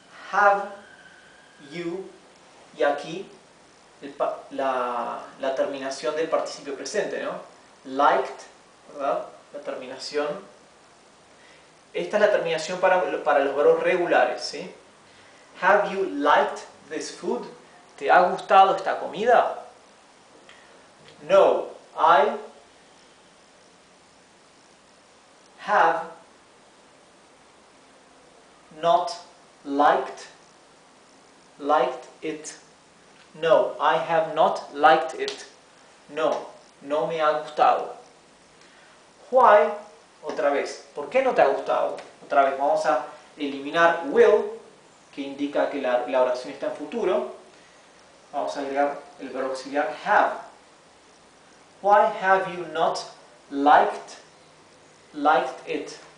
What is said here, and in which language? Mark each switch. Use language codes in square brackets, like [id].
[en] Have you, [es] y aquí la terminación del participio presente, ¿no? Liked, ¿verdad? La terminación. Esta es la terminación para los verbos regulares, ¿sí? [en] Have you liked this food? [es] ¿Te ha gustado esta comida? [en] No, I have not liked it. No, I have not liked it. [es] No, no me ha gustado. [en] Why? [es] Otra vez. ¿Por qué no te ha gustado? Otra vez, vamos a eliminar will, que indica que la oración está en futuro. Vamos a agregar el verbo auxiliar have. [en] Why have you not liked it?